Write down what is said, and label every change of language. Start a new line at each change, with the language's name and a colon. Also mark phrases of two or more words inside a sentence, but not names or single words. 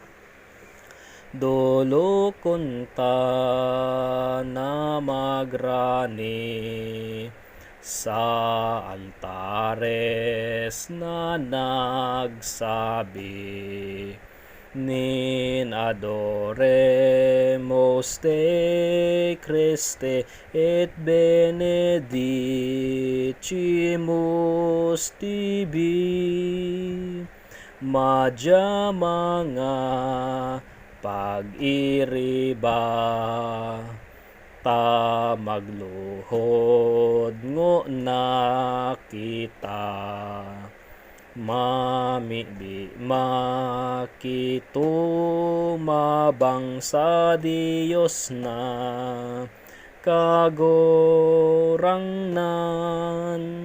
Bikol: Dolokon ta na magrani sa altares na nagsabi, Nin
Latin: adoremos te Christe et benedicimus tibi.
Bikol: Madya mga pag-iriba, ta magluhod ngo na kita. Makitumabang sa Diyos na kagharong.